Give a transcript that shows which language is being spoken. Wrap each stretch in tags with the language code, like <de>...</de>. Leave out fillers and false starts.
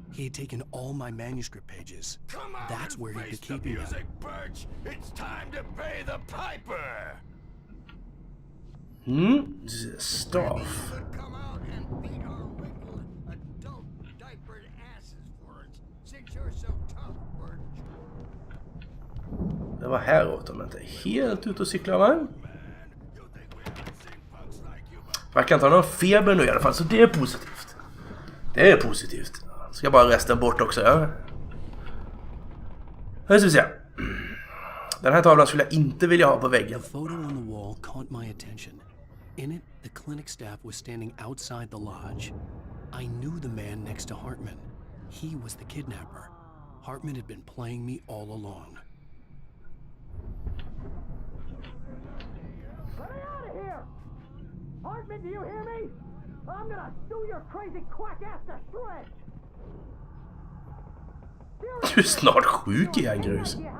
<en>He had taken all my manuscript pages. That's where he'd be keeping them. It's time to pay the piper. Stuff. Come out and beat our wrinkled adult diapered asses for us, since you're so tough, Bert.</en> <sv>Det var häråt om jag inte är helt ute och cyklar, va? Verkar inte ha någon feber nu i alla fall, så det är positivt. Det är positivt. Ska bara resten bort också, ja. Hur ska vi se. Den här tavlan skulle jag inte vilja ha på väggen.</sv> <en>The photo on the wall caught my attention. In it, the clinic staff was standing outside the lodge. I knew the man next to Hartman. He was the kidnapper. Hartman had been playing me all along. Get out of here! Hartman, do you hear me? I'm gonna sue your crazy quack ass to shreds!</en> <sv>Du är snart sjuk igen, grus.</sv>